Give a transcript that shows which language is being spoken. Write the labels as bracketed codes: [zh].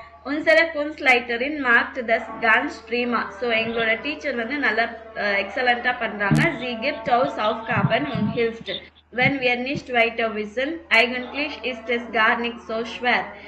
[de] Unsere Kunstleiterin macht das ganz prima. [ta] So எங்களோட teacher வந்து நல்லா எக்ஸலண்ட்டாக பண்ணுறாங்க. [de] Sie gibt uns Aufgaben und hilft, wenn wir nicht weiter wissen. Eigentlich ist es gar nicht so schwer.